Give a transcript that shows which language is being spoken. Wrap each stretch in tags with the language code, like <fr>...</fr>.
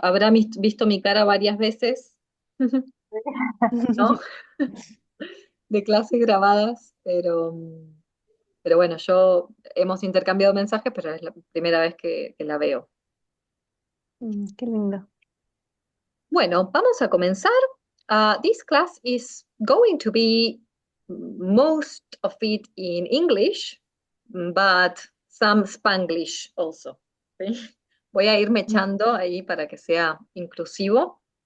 <es>habrá visto mi cara varias veces, ¿no? De clases grabadas, pero bueno, yo hemos intercambiado mensajes, pero es la primera vez que la veo. Qué lindo. Bueno, vamos a comenzar.</es> <en>This class is going to be most of it in English, but some Spanglish also.</en> <es>¿Sí? Voy a irme Mm, echando ahí para que sea inclusivo.</es>